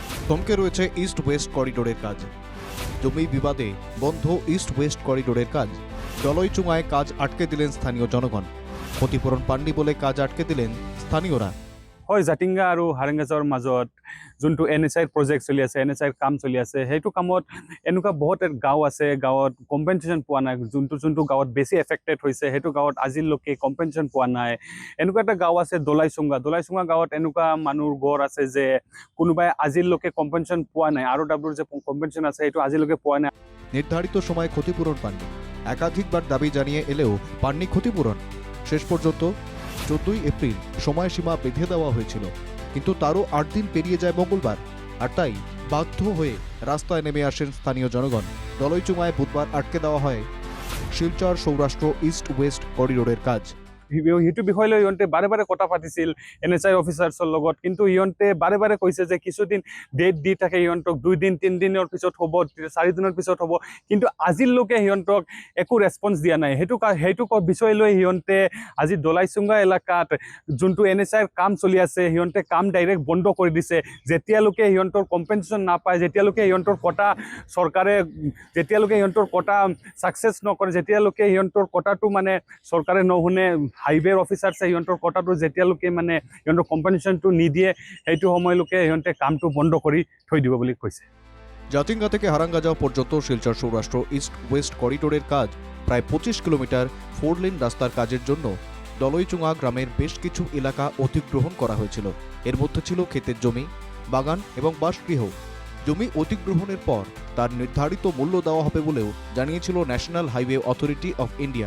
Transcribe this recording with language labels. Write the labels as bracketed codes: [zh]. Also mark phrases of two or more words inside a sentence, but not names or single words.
[bn] থমকে রয়েছে ইস্ট ওয়েস্ট করিডোরের কাজ। জমি বিবাদে বন্ধ ইস্ট ওয়েস্ট করিডোরের কাজ। জলইচুঙায় কাজ আটকে দিলেন স্থানীয় জনগণ। ক্ষতিপূরণ পাননি বলে কাজ আটকে দিলেন স্থানীয়রা। [as] হয়, জাতিংগা আৰু হাৰেংগাজৰ মাজত যোনটো NHI প্ৰজেক্ট চলি আছে, NHI কাম চলি আছে, সেইটো কামত এনেকুৱা বহুত গাঁও আছে, গাঁৱত কম্পেনচেশ্যন পোৱা নাই। যোনটো গাঁৱত বেছি এফেক্টেড হৈছে সেইটো গাঁৱত আজিলৈকে কম্পেনচেশ্যন পোৱা নাই। এনেকুৱা এটা গাঁও আছে দলাইচুঙা গাঁৱত এনেকুৱা মানুহৰ ঘৰ আছে যে কোনোবাই আজিলৈকে কম্পেনচেশ্যন পোৱা নাই। ROWৰ যে কম্পেনচেশ্যন আছে সেইটো আজিলৈকে পোৱা নাই। [bn] নির্ধারিত সময় ক্ষতিপূরণ পাননি। একাধিকবার দাবি জানিয়ে এলেও পাননি ক্ষতিপূরণ। শেষ পর্যন্ত 14ই এপ্রিল সময়সীমা বেঁধে দেওয়া হয়েছিল, কিন্তু তারও 8 দিন পেরিয়ে যায় মঙ্গলবার। আর তাই বাধ্য হয়ে রাস্তায় নেমে আসেন স্থানীয় জনগণ। দলইচুঙায় বুধবার আটকে দেওয়া হয় শিলচর সৌরাষ্ট্র ইস্ট ওয়েস্ট করিডোরের কাজ। [as] সেইটো বিষয় লৈ ইহঁতে বাৰে বাৰে কথা পাতিছিল NHI অফিচাৰ্ছৰ লগত, কিন্তু ইহঁতে বাৰে বাৰে কৈছে যে কিছুদিন ডেট দি থাকে ইহঁতক, 2 দিন 3 দিনৰ পিছত হ'ব, 4 দিনৰ পিছত হ'ব, কিন্তু আজিলৈকে সিহঁতক একো ৰেছপন্স দিয়া নাই। সেইটো বিষয় লৈ সিহঁতে আজি দলাইচুঙা এলেকাত যোনটো NHI কাম চলি আছে সিহঁতে কাম ডাইৰেক্ট বন্ধ কৰি দিছে। যেতিয়ালৈকে সিহঁতৰ কম্পেনচেশ্যন নাপায়, যেতিয়ালৈকে সিহঁতৰ কটা চৰকাৰে ছাকচেছ নকৰে, যেতিয়ালৈকে সিহঁতৰ কটাটো মানে চৰকাৰে নুশুনে, হাইৱেৰ অফিচাৰ্ছে সিহঁতৰ কটাটো যেতিয়ালৈকে মানে সিহঁতৰ কম্পেনচেশ্যনটো নিদিয়ে, সেইটো সময়লৈকে সিহঁতে কামটো বন্ধ কৰি থৈ দিব বুলি কৈছে। [bn] জাতিঙ্গা থেকে হারাঙ্গা যাওয়া পর্যন্ত শিলচর সৌরাষ্ট্র ইস্ট ওয়েস্ট করিডোরের কাজ প্রায় 25 কিলোমিটার 4 লেন রাস্তার কাজের জন্য দলইচুঙা গ্রামের বেশ কিছু এলাকা অধিগ্রহণ করা হয়েছিল। এর মধ্যে ছিল ক্ষেতের জমি, বাগান এবং বাসগৃহ। জমি অধিগ্রহণের পর তার নির্ধারিত মূল্য দেওয়া হবে বলেও জানিয়েছিল ন্যাশনাল হাইওয়ে অথরিটি অফ ইন্ডিয়া।